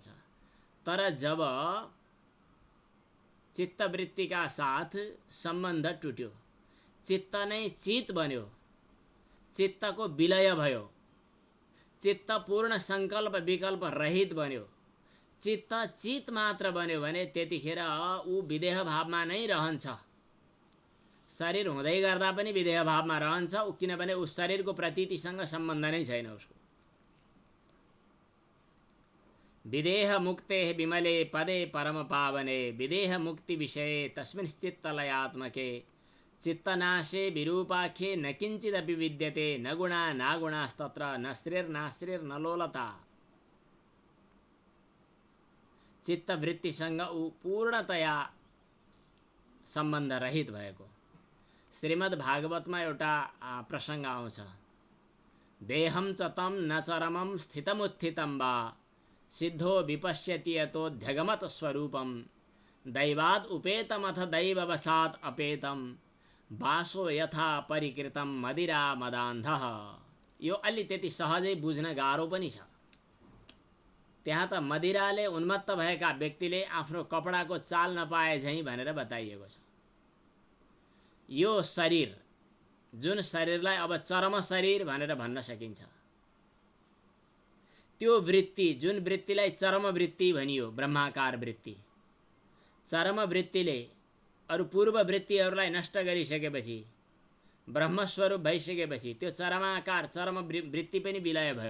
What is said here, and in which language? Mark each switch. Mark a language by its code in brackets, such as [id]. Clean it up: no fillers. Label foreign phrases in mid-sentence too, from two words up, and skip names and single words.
[ne] तर जब चित्तवृत्तिका साथ सम्बन्ध टुट्यो, चित्त नै चित बन्यो, चित्तको विलय भयो, चित्त पूर्ण संकल्प विकल्प रहित बन्यो, चित्त चित मात्र बन्यो भने त्यतिखेर ऊ विदेह भावमा नै रहन्छ। शरीर हुँदै गर्दा पनि विदेह भावमा रहन्छ, किनभने उस शरीरको प्रतीतिसँग सम्बन्ध नै छैन उसको। [sa] विदेह मुक्ते विमले पदे परम पावने विदेह मुक्ति विषये तस्मिंश्चित्तलयात्मके चित्तनाशे विरूपाख्ये न किंचिदपि विद्यते न गुणा नागुणास्तत्र न स्त्रीर्नास्त्रीर्न लोलता। [ne] चित्तवृत्तिसँग ऊ पूर्णतया सम्बन्ध रहित भएको। श्रीमद् भागवतमा एउटा प्रसङ्ग आउँछ। [sa] देहं च तं न चरमं स्थितमुत्थितं वा सिद्धो विपश्यति यतोऽध्यगमत स्वरूपं दैवाद् उपेतमथ दैववशात् अपेतं वासो यथा परिकृतं मदिरा मदान्धः। [ne] यो अलि त्यति सहजै बुझ्न गाह्रो पनि छ। त्यहाँ त मदिराले उन्मत्त भएका व्यक्तिले आफ्नो कपडाको चाल नपाए झैं भनेर बताइएको छ। यो शरीर, जुन शरीरलाई अब चरम शरीर भनेर भन्न सकिन्छ, त्यो वृत्ति, जुन वृत्तिलाई चरम वृत्ति भनियो, ब्रह्माकार वृत्ति, चरम वृत्तिले अरु पूर्व वृत्तिहरूलाई नष्ट गरिसकेपछि, ब्रह्मस्वरूप भइसकेपछि त्यो चरमाकार चरम वृत्ति पनि विलय भयो।